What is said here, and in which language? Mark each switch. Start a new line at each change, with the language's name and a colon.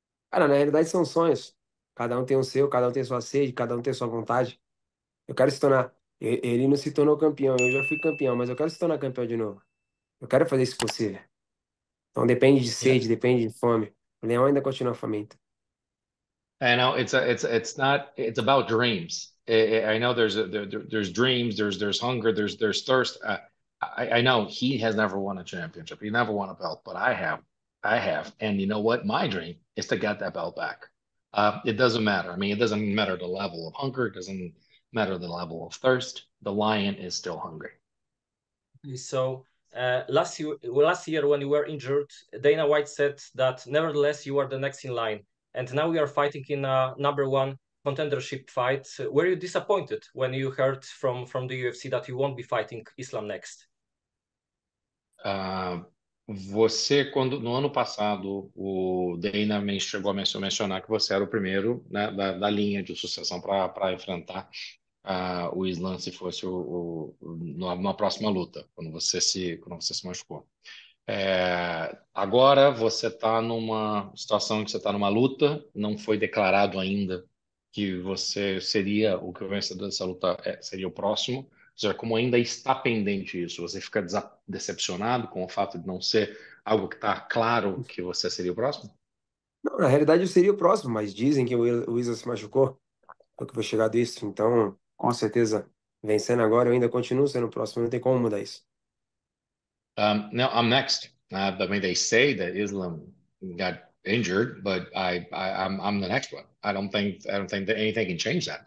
Portuguese: Cara, na realidade são sonhos. Cada um tem o seu, cada um tem sua sede, cada um tem sua vontade. Eu quero se tornar. Ele não se tornou campeão, eu já fui campeão, mas eu quero se tornar campeão de novo. Eu quero fazer isso possível. Então depende de sede, depende de fome. O leão ainda continua faminto.
English: I know it's about dreams. I know there's dreams, there's hunger, there's thirst. I know he has never won a championship. He never won a belt, but I have. And you know what? My dream is to get that belt back. It doesn't matter. I mean, it doesn't matter the level of hunger. It doesn't matter the level of thirst. The lion is still hungry. So last year when you were injured, Dana White said that nevertheless you are the next in line. And now we are fighting in a #1 contendership fight. Were you disappointed when you heard from the UFC that you won't be fighting Islam next?
Portuguese: Você, quando no ano passado o Dana chegou a mencionar que você era o primeiro, né, da linha de sucessão para enfrentar o Islam se fosse na próxima luta, quando você se machucou. Agora você está numa situação que você está numa luta, não foi declarado ainda que você seria o que o vencedor dessa luta seria o próximo. Ou seja, como ainda está pendente isso, você fica decepcionado com o fato de não ser algo que está claro que você seria o próximo? Não, na realidade eu seria o próximo, mas dizem que o Isla se machucou, eu que vou chegar disso. Então, com certeza, vencendo agora, eu ainda continuo sendo o próximo, não tem como mudar isso.
English: Now I'm next. I mean, they say that Islam got injured, but I'm the next one. I don't think that anything can change that.